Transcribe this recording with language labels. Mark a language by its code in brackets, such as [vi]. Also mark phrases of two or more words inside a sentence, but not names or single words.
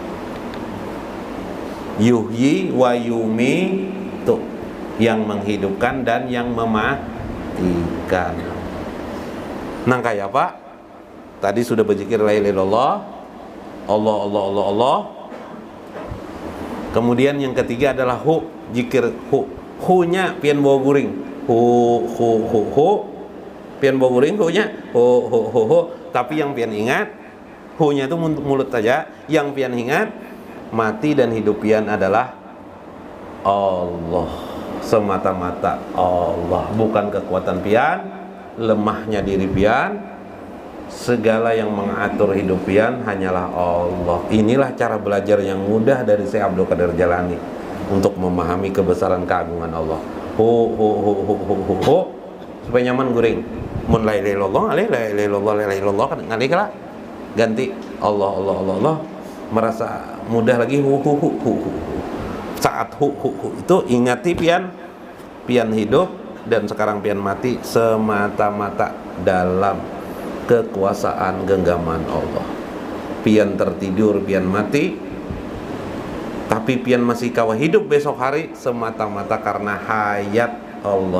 [ar] Yuhyi wa yumitu, [id] yang menghidupkan dan yang mematikan. [bjn] Nang kayak Pak tadi sudah berzikir [ar] la ilaha illallah, [bjn] Allah Allah Allah Allah. [id] Kemudian yang ketiga adalah hu, zikir hu. [bjn] Hu-nya pian bawa guring. Hu pian bawa guring, hu-nya hu. Tapi yang pian ingat, hu-nya itu mulut saja. Yang pian ingat, mati dan hidup pian adalah Allah. Semata-mata Allah, bukan kekuatan pian, lemahnya diri pian. Segala yang mengatur hidup pian hanyalah Allah. [id] Inilah cara belajar yang mudah dari Syekh Abdul Qadir Jalani untuk memahami kebesaran keagungan Allah. [bjn] Hu supaya nyaman guring. Mun [ar] la ilaha illallah, la ilaha illallah [bjn] kan ngali kala ganti Allah Allah Allah Allah, merasa mudah lagi hu. Saat hu itu ingati pian hidup dan sekarang pian mati semata-mata dalam kekuasaan genggaman Allah. pian tertidur, pian mati, tapi pian masih kawa hidup besok hari semata-mata karena hayat Allah.